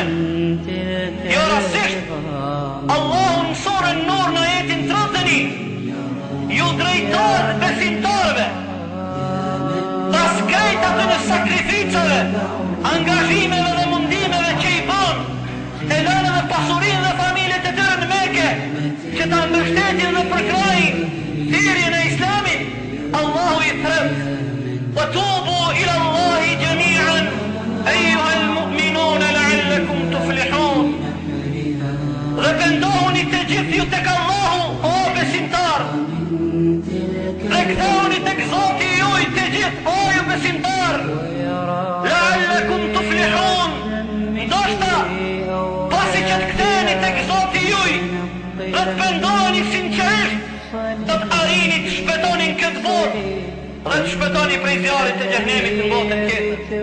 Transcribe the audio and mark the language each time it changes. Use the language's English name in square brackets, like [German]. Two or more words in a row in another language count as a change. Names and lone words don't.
[Albanian] Jo rastisht Allahu në surën Nur në ajetin 31 ju drejtohet besimtarëve pas krejt atë në sakrificave, angazhimeve dhe mundimeve që i bën, e lënë dhe pasurinë dhe familjet e tyre në Mekë, që ta mbështetin dhe përkrajin thirrjen e Islamit. Allahu i thret: [Arabic] "وتوبوا إلى الله جميعا أيها المؤمنون لعلكم تفلحون." [Albanian] Dhe pendohuni të gjithë ju tek Allahu, o besimtar. Dhe kthehuni tek Zoti juaj të gjithë, o ju besimtar. [Arabic] لعلكم تفلحون. [Albanian] Ndoshta pasi që të ktheheni tek Zoti juaj dhe të pendoheni sinqerisht, do të arrini të shpëtoni në këtë botë dhe të shpëtoni prej zjarrit të xhenemit në botën tjetër.